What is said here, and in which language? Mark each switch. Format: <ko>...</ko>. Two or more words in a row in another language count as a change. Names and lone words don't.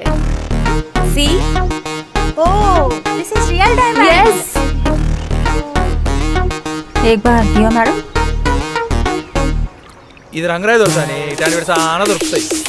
<en>See? Oh, this is real diamond. Yes.</en> <hi>एक बार दियो मैडम.</hi> <te>ఇది రంగరాయి దోశ అని ఇట్లాంటి పెడితే చాలా దొరుకుతాయి.</te>